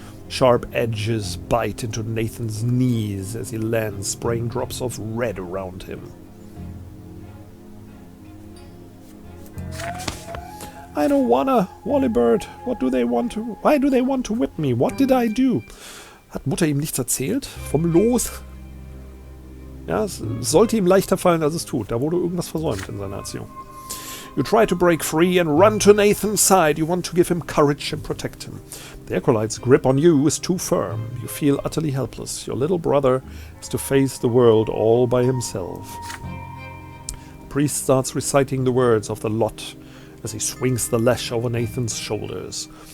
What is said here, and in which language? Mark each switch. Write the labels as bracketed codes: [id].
[en] Sharp edges bite into Nathan's knees as he lands, spraying drops of red around him. I don't wanna, Wallybird. Why do they want to whip me? What did I do? [de] Hat Mutter ihm nichts erzählt? Vom Los? Ja, es sollte ihm leichter fallen, als es tut. Da wurde irgendwas versäumt in seiner Erziehung. [en] You try to break free and run to Nathan's side. You want to give him courage and protect him. The acolyte's grip on you is too firm. You feel utterly helpless. Your little brother has to face the world all by himself. The priest starts reciting the words of the lot as he swings the lash over Nathan's shoulders.